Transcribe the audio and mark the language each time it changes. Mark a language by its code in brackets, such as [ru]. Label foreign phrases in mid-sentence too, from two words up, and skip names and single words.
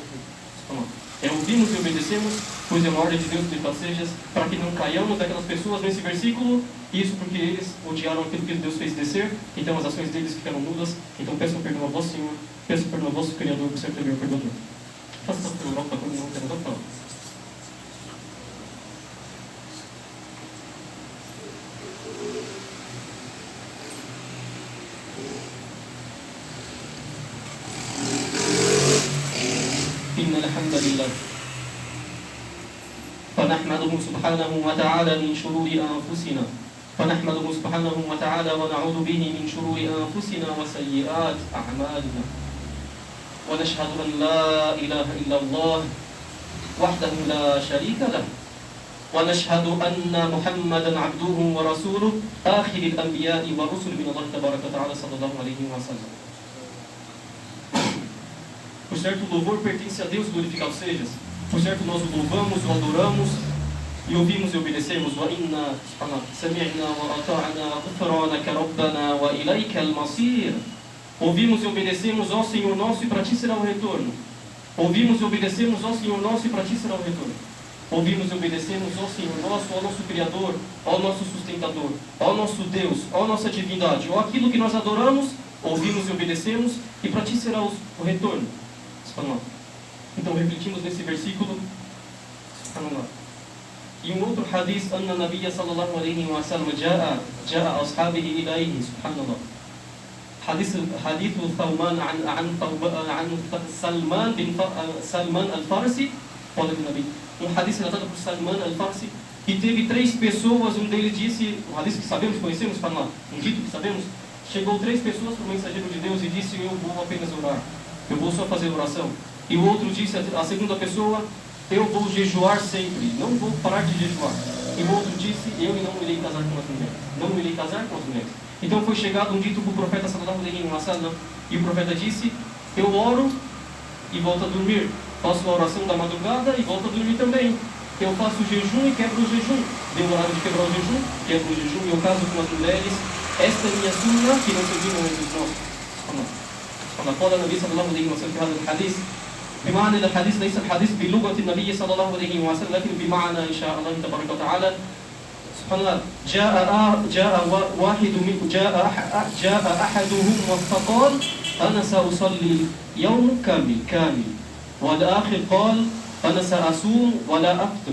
[pt] Ouvimos e obedecemos, pois é uma ordem de Deus, seja, para que não caiamos daquelas pessoas nesse versículo. Isso porque eles odiaram aquilo que Deus fez descer, então as ações deles ficaram nulas. Então peçam perdão ao vosso Senhor, peçam perdão ao vosso Criador, por ser também o perdoador. Faça essa pergunta para quando não quero falar. [ar] إن الحمد لله فنحمده سبحانه وتعالى من شرور أنفسنا فنحمده سبحانه وتعالى ونعوذ به من شرور أنفسنا وسيئات أعمالنا ونشهد أن لا إله إلا الله وحده لا شريك له ونشهد أن محمدا عبده ورسوله آخر الأنبياء والرسل من الله تبارك وتعالى صلى الله عليه وسلم. [pt] Por certo, o louvor pertence a Deus, glorificado sejas. Por certo, nós o louvamos, o adoramos e ouvimos e obedecemos. [ar] وَإِنَّا سَمِعْنَا وَأَطَعْنَا غُفْرَانَكَ رَبَّنَا وَإِلَيْكَ الْمَصِيرُ. [pt] Ouvimos e obedecemos, ó Senhor nosso, e para ti será o retorno. Ouvimos e obedecemos, ó Senhor nosso, e para ti será o retorno. Ouvimos e obedecemos, ó Senhor nosso, ó nosso Criador, ó nosso sustentador, ó nosso Deus, ó nossa divindade, ó aquilo que nós adoramos, ouvimos e obedecemos, e para ti será o retorno. Então refletimos nesse versículo. E um outro hadith, [ar] أن النبي صلى الله عليه وسلم جاء أصحابه إليه سبحان الله. حديث ثومان عن سلمان الفارسي. قال النبي. [pt] Hadith relatado por Salman al-Farsi, que teve 3 pessoas, um deles disse, um hadith que sabemos, conhecemos, um dito que sabemos, chegou 3 pessoas para o mensageiro de Deus e disse: eu vou apenas orar. Eu vou só fazer oração. E o outro disse, a segunda pessoa: eu vou jejuar sempre, não vou parar de jejuar. E o outro disse: eu não irei casar com as mulheres. Não irei casar com as mulheres. Então foi chegado um dito para o profeta [ar] صلى الله عليه وسلم, [pt] e o profeta disse: eu oro e volto a dormir. Faço a oração da madrugada e volto a dormir também. Eu faço jejum e quebro o jejum. Deu horário de quebrar o jejum, quebro o jejum e eu caso com as mulheres. Esta é minha sunna que não serviram entre os nossos. [ar] قال النبي صلى الله عليه وسلم في هذا الحديث بمعنى الحديث ليس الحديث بلغة النبي صلى الله عليه وسلم لكن بمعنى إن شاء الله تبارك وتعالى. سبحان الله. جاء أحدهم فقال أنا سأصلي يوم كامل والآخر قال أنا سأصوم ولا أفطر.